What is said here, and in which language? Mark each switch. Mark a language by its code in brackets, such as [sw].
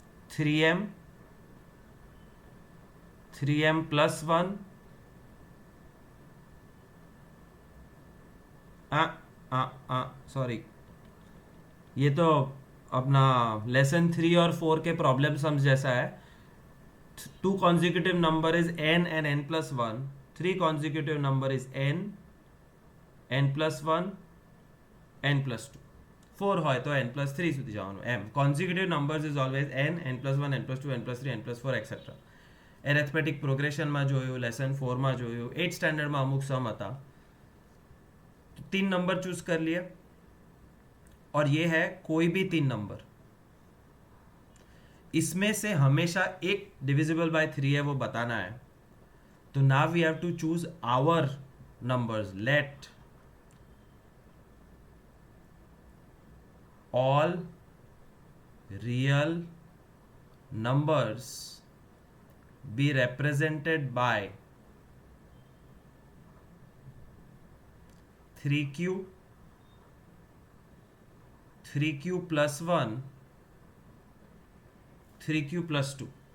[hi] 3m plus 1 sorry, ये तो अपना लेसन 3 और 4 के प्रॉब्लम सम्स जैसा है. [en] 2 consecutive number is n and n plus 1. 3 consecutive number is n plus 1, n plus 2. [gu] 4 હોય તો n plus 3 સુધી જવાનું. [en] m consecutive numbers is always n plus 1, n plus 2, n plus 3, n plus 4 etc. [gu] Arithmetic પ્રોગ્રેશનમાં જોયું, lesson 4માં જોયું, 8th સ્ટેન્ડર્ડમાં અમુક સમ હતા. [hi] तो 3 number choose कर लिया, और ये है कोई भी 3 नंबर, इसमें से हमेशा एक डिविजिबल बाय 3 है, वो बताना है. [en] तो now we have to choose our numbers. Let all real numbers be represented by 3q plus 1, 3q plus 2.